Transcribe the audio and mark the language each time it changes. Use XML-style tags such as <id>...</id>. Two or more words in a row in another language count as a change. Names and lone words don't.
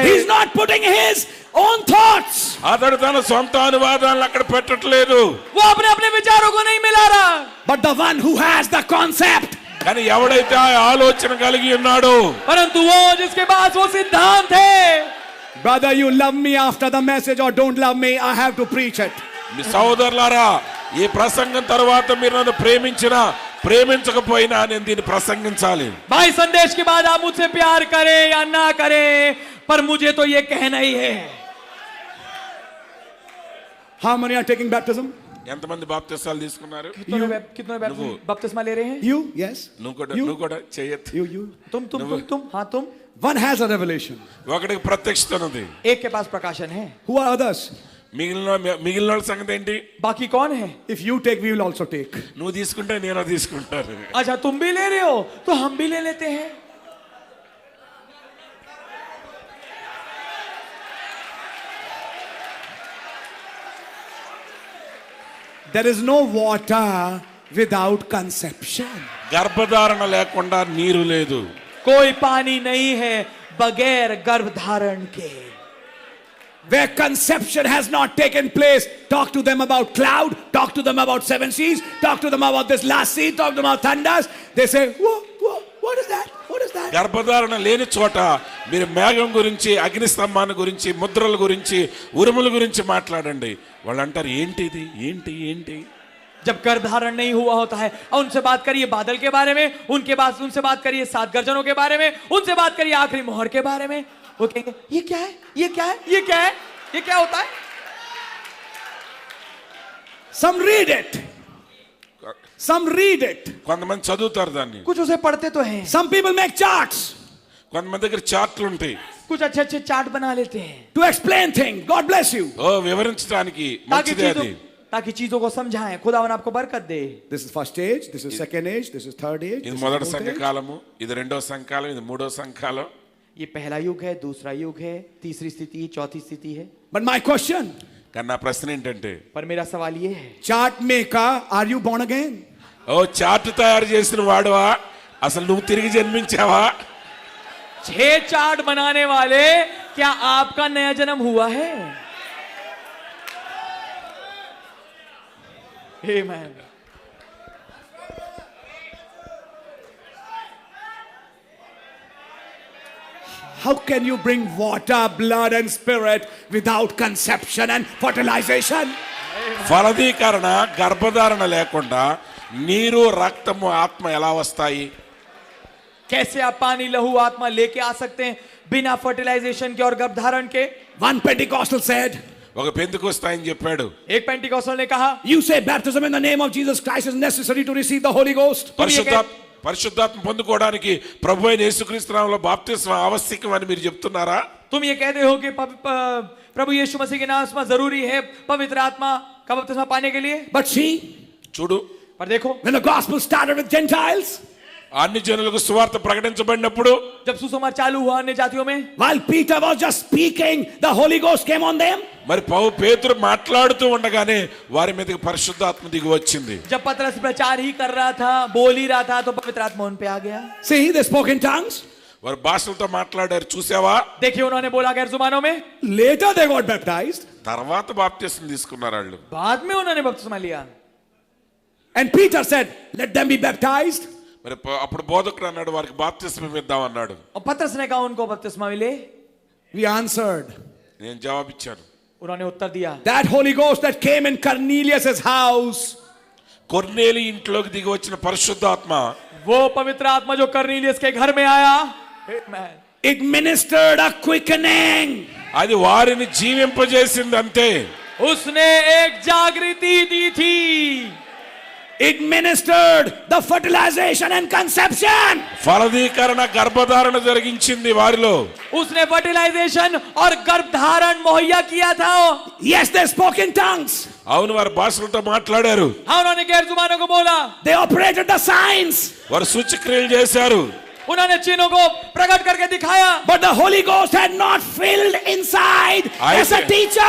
<en>He's not putting his own thoughts.</en> <te>అతడు తన సొంత అనువాదాలను అక్కడ పెట్టట్లేదు.</te> <hi>वो अपने अपने विचारों को नहीं मिला रहा,</hi> <en>But the one who has the concept.</en> <te>కానీ ఎవడైతే ఆ ఆలోచన కలిగి ఉన్నాడో,</te> <hi>परंतु वो जिसके पास वो सिद्धांत है.</hi> <en>Brother, you love me after the message or don't love me, I have to preach it.</en> <te>మీ సోదరులారా, ఈ ప్రసంగం తర్వాత మీరు నన్ను ప్రేమించినా ప్రేమించకపోయినా నేను దీన్ని ప్రసంగించాలి.</te> <hi>भाई संदेश के बाद आप मुझसे प्यार करें या ना करें, पर मुझे तो ये कहना ही है.</hi> <en>How many are taking baptism?</en> <te>ఎంతమంది బాప్తిసాలు తీసుకున్నారు?</te> <hi>कितने बपतिस्मा ले रहे हैं?</hi> <en>You? Yes.</en> <te>నువ్వు కూడా చేయొద్దు.</te> <en>You.</en> <hi>तुम हाँ तुम.</hi> <en>One has a revelation.</en> <te>ఒకటికి ప్రత్యక్షత ఉంది.</te> <hi>एक के पास प्रकाशन है.</hi> <en>Who are others?</en> <te>మిగిలిన వాళ్ళ సంగతి ఏంటి?</te> <hi>बाकी कौन है?</hi> <en>If you take, we will also take.</en> <te>నువ్వు తీసుకుంటే నేను తీసుకుంటాను.</te> <hi>अच्छा तुम भी ले रहे हो तो हम भी ले लेते हैं.</hi> <en>There is no water without conception.</en> <te>గర్భధారణ లేకుండా నీరు లేదు.</te> <hi>कोई पानी नहीं है बगैर गर्भधारण के.</hi> <en>Where conception has not taken place, talk to them about cloud, talk to them about seven seas, talk to them about this last sea, talk to them about thunders. They say, what is that? What is that?</en> <te>గర్భధారణ లేని చోట మీరు మేఘం గురించి, అగ్నిస్తంభాన్ని గురించి, ముద్రల గురించి, ఉరుముల గురించి మాట్లాడండి. వాళ్ళు అంటారు ఏంటిది, ఏంటి ఏంటి.</te> <hi>जब गर्भधारण नहीं हुआ होता है और उनसे बात करिए बादल के बारे में, उनसे बात करिए 7 गर्जनों के बारे में, उनसे बात करिए आखिरी मोहर के बारे में, वो कहेंगे ये क्या है, ये क्या है, ये क्या है, ये क्या होता है.</hi> <en>Some read it.</en> <te>కొంతమంది చదువుతారు దాన్ని.</te> <hi>कुछ उसे पढ़ते तो हैं.</hi> <en>Some people make charts</en> <te>కొంతమంది దగ్గర చార్ట్లు ఉంటాయి.</te> <hi>कुछ अच्छे अच्छे चार्ट बना लेते हैं</hi> <en>to explain things. God bless you.</en> <te>వివరించడానికి మంచిదే అది.</te> <hi>ताकि चीजों को समझाएं. खुदावन आपको बरकत दे.</hi> <en>This is first age, this is second age, this is third age.</en> <te>ఇది మొదటి సంఘకాలము, ఇది రెండో సంఘకాలం, ఇది మూడో సంఘకాలం.</te> <hi>ये पहला युग है, दूसरा युग है, तीसरी स्थिति, चौथी स्थिति है.</hi> <en>But my question,</en> <te>కానీ నా ప్రశ్న ఏంటంటే,</te> <hi>पर मेरा सवाल ये है,</hi> <en>chart maker, are you born again?</en> <te>చార్ట్ తయారు చేసిన వాడువా, అసలు నువ్వు తిరిగి జన్మించావా?</te> <hi>6 चार्ट बनाने वाले, क्या आपका नया जन्म हुआ है?</hi> <en>Amen. How can you bring water, blood and spirit without conception and fertilization?</en> <te>ఫలదీకరణ, గర్భధారణ లేకుండా నీరు, రక్తము, ఆత్మ ఎలా వస్తాయి?</te> <hi>कैसे आप पानी, लहू, आत्मा लेके आ सकते हैं बिना फर्टिलाइजेशन के और गर्भधारण के?</hi> <en>One Pentecostal said,</en> <te>ఒక పెంతెకొస్తు ఆయన చెప్పాడు,</te> <hi>एक पेंटिकॉस्टल ने कहा,</hi> <en>you say baptism in the name of Jesus Christ is necessary to receive the Holy Ghost.</en> <te>పరిశుద్ధాత్మ పొందుకోవడానికి ప్రభు అయిన యేసుక్రీస్తు నామములో బాప్తిస్మం ఆవశ్యకం అని మీరు చెప్తున్నారా?</te> <hi>तुम ये कहते हो कि प्रभु यीशु मसीह के नाम से जरूरी है पवित्र आत्मा का बपतिस्मा पाने के लिए?</hi> <en>But see,</en> <te>చూడు,</te> <hi>पर देखो,</hi> <en>when the gospel started with Gentiles,</en> <te>అన్ని జనులకు సువార్త ప్రకటించబడినప్పుడు,</te> <hi>जब सुसमाचार चालू हुआ अन्य जातियों में,</hi> <en>while Peter was just speaking, the Holy Ghost came on them.</en> <te>మరి పేతురు మాట్లాడుతూ ఉండగానే వారి మీదకి పరిశుద్ధాత్మ దిగి వచ్చింది.</te> <hi>जब पतरस प्रचार ही कर रहा था, बोल ही रहा था, तो पवित्र आत्मा उन पे आ गया.</hi> <en>See, they spoke in tongues.</en> <te>వారు భాషలతో మాట్లాడారు, చూసావా?</te> <hi>देखिए उन्होंने बोला गैर जुबानों में.</hi> <en>Later they got baptized.</en> <te>తర్వాత బాప్తిస్మం తీసుకున్నారు వాళ్ళు.</te> <hi>बाद में उन्होंने बपतिस्मा लिया.</hi> <en>And Peter said, let them be baptized.</en> <te>మరి అప్పుడు బోధకుడు అన్నాడు, వారికి బాప్తిస్మం ఇద్దాం అన్నాడు.</te> <hi>और पतरस ने कहा उनको बपतिस्मा मिले.</hi> <en>We answered.</en> <te>నేను జవాబిచ్చాను.</te> <hi>उन्होंने उत्तर दिया,</hi> <en>That Holy Ghost that came in Cornelius' house,</en> <te>కొర్నేలి ఇంట్లోకి దిగి వచ్చిన పరిశుద్ధాత్మ,</te> <hi>वो पवित्र आत्मा जो कर्नेलियस के घर में आया,</hi> <en>it ministered a quickening.</en> <te>అది వారిని జీవింపజేసింది అంతే.</te> <hi>उसने एक जागृति दी थी.</hi> <en>it ministered the fertilization and conception.</en> <te>ఫలదీకరణ గర్భధారణ జరిగించింది వారిలో.</te> <hi>उसने फर्टिलाइजेशन और गर्भधारण मुहैया किया था.</hi> <en>Yes, they spoke in tongues.</en> <te>అవును, వారు భాషలతో మాట్లాడారు.</te> <hi>हाँ, उन्होंने गैर जुबानों को बोला.</hi> <en>They operated the signs.</en> <te>వారు సూచక్రియలు చేశారు.</te> <hi>उन्होंने चिन्हों को प्रकट करके दिखाया.</hi> <en>But the Holy Ghost had not filled inside as a teacher.</en>